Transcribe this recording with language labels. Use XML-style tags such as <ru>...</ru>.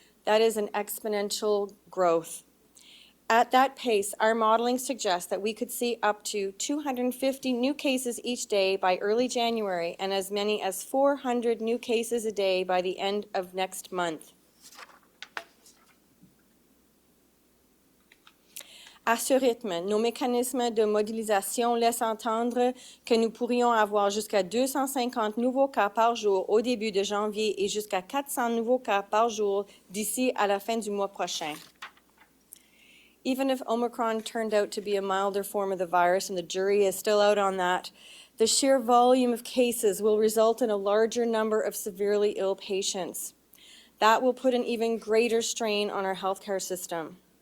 <en>That is an exponential growth. At that pace, our modeling suggests that we could see up to 250 new cases each day by early January and as many as 400 new cases a day by the end of next month.</en> <fr>À ce rythme, nos mécanismes de modélisation laissent entendre que nous pourrions avoir jusqu'à 250 nouveaux cas par jour au début de janvier et jusqu'à 400 nouveaux cas par jour d'ici à la fin du mois prochain.</fr> <en>Even if Omicron turned out to be a milder form of the virus, and the jury is still out on that, the sheer volume of cases will result in a larger number of severely ill patients. That will put an even greater strain on our healthcare system.</en>